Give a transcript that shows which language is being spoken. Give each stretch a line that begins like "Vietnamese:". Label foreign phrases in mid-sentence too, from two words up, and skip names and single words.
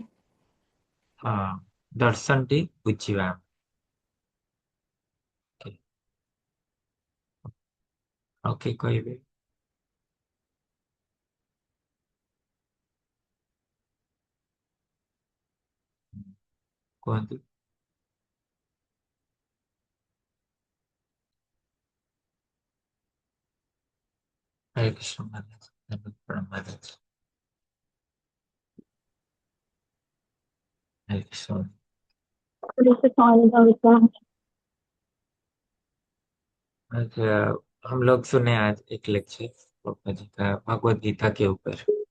Odia: ହଁ, ଦର୍ଶନଟି ବୁଝିବା। ଆଉ କିଏ କହିବେ? କୁହନ୍ତୁ।
Hindi: हरे कृष्ण महाराज, धन्यवाद प्रणाम महाराज। हरे कृष्ण। अच्छा, हम लोग सुने आज एक लेक्चर पापा जी का भगवत गीता के ऊपर।